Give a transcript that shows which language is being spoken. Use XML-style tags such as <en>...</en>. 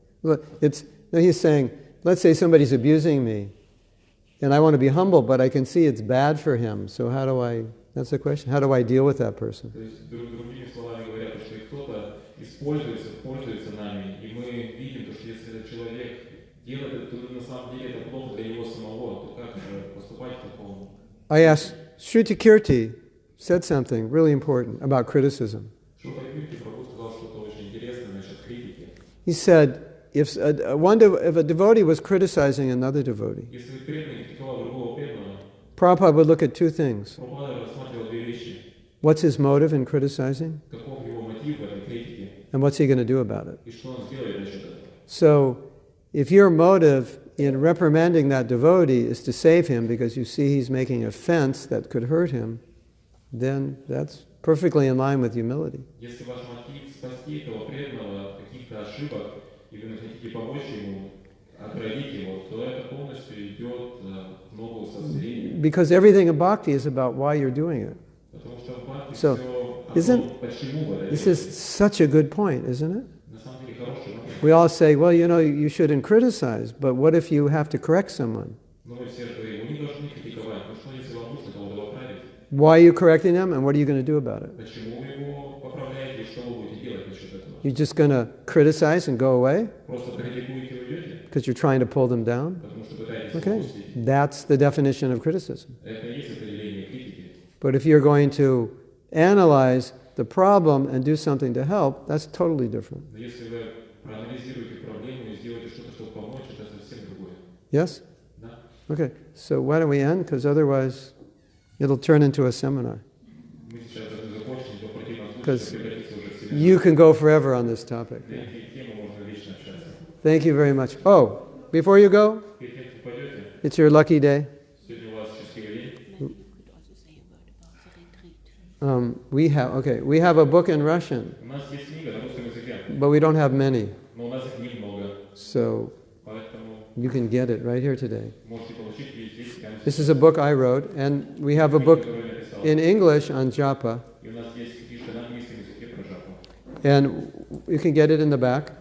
<en>Well, he's saying, let's say somebody's abusing me, and I want to be humble, but I can see it's bad for him. So that's the question, how do I deal with that person?</en> <ru>То есть, другими словами говоря, то, что кто-то пользуется нами, и мы видим, что если этот человек делает это, то на самом деле это плохо для него самого, то как же поступать в таком?</ru> <en>I asked, Shruti Kirti said something really important about criticism.</en> <ru>Шупа-Кирти Прабhu сказал что-то очень интересное насчет критики.</ru> <en>He said, if a devotee was criticizing another devotee,</en> <ru>Если преданный критиковал другого преданного,</ru> <en>Prabhupada would look at two things.</en> <ru>Прабхупада рассматривал две вещи.</ru> <en>What's his motive in criticizing?</en> <ru>Каков его мотив в этой критике,</ru> <en>And what's he going to do about it?</en> <ru>и что он сделает насчет этого.</ru> <en>So, if your motive in reprimanding that devotee is to save him because you see he's making a offense that could hurt him, then that's perfectly in line with humility.</en> <ru>Если ваш мотив спасти спасти этого преданного от каких-то ошибок, и вы хотите помочь ему, оградить его, то это полностью идет в ногу со смирением.</ru> <en>Because everything in bhakti is about why you're doing it.</en> <ru>Потому что в бхакти</ru> <en>So,</en> <ru>все о том, почему вы это</ru> <en>This</en> <ru>делаете.</ru> <en>is such a good point, isn't it?</en> <ru>На самом деле хороший момент.</ru> <en>We all say, well, you know, you shouldn't criticize, but what if you have to correct someone?</en> <ru>Но мы все же говорим, вы не должны критиковать, но что если вам нужно кого-то поправить?</ru> <en>Why are you correcting them, and what are you going to do about it?</en> <ru>Почему вы его поправляете, и что вы будете делать насчет этого?</ru> <en>You're just going to criticize and go away</en> <ru>Просто критикуете и уйдете,</ru> <en>because you're trying to pull them down?</en> <ru>потому что пытаетесь</ru> <en>Okay,</en> <ru>опустить.</ru> <en>that's the definition of criticism.</en> <ru>Это и есть определение критики.</ru> <en>But if you're going to analyze the problem and do something to help, that's totally different.</en> <ru>Но если вы проанализируете проблему и сделаете что-то, чтобы помочь, это совсем другое.</ru> <en>Yes?</en> <ru>Да?</ru> <en>Okay, so why don't we end? Because otherwise it'll turn into a seminar.</en> <ru>Мы сейчас должны закончить, но в противном случае</ru> <en>Because</en> <ru>это превратится уже в семинар.</ru> <en>You can go forever on this topic.</en> <ru>На эти темы можно вечно общаться.</ru> <en>Thank you very much. Oh, before you go,</en> <ru>Перед тем, как пойдете,</ru> <en>it's your lucky day.</en> <ru>сегодня у вас счастливый день.</ru> <en>Maybe you could also say a word about the retreat. We have a book in Russian,</en> <ru>У нас есть книга на русском языке,</ru> <en>but we don't have many.</en> <ru>но у нас их немного.</ru> <en>So</en> <ru>Поэтому</ru> <en>you can get it right here today.</en> <ru>можете получить и здесь, прямо</ru> <en>This</en> <ru>сейчас.</ru> <en>is a book I wrote, and we have a book</en> <ru>Которую я написал.</ru> <en>in English on japa,</en> <ru>И у нас есть книжка на английском языке про жапу.</ru> <en>and you can get it in the back.</en>